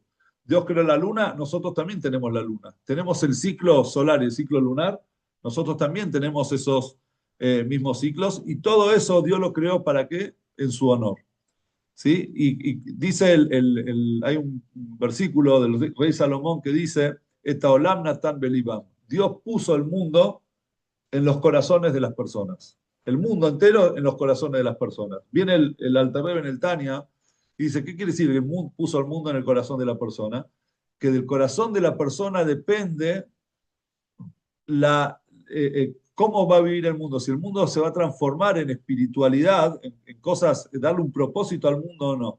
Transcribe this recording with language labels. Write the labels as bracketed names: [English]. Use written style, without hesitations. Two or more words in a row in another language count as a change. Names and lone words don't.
[Spanish] Dios creó la luna, nosotros también tenemos la luna. Tenemos el ciclo solar y el ciclo lunar, nosotros también tenemos esos mismos ciclos, y todo eso Dios lo creó ¿para qué? En su honor. ¿Sí? Y dice hay un versículo del rey Salomón que dice, [Hebrew] את העולם נתן בליבם. [Spanish] Dios puso el mundo en los corazones de las personas. El mundo entero en los corazones de las personas. Viene el Alter Rebbe en el Tania y dice, ¿qué quiere decir que puso el mundo en el corazón de la persona? Que del corazón de la persona depende cómo va a vivir el mundo, si el mundo se va a transformar en espiritualidad, en cosas, darle un propósito al mundo o no.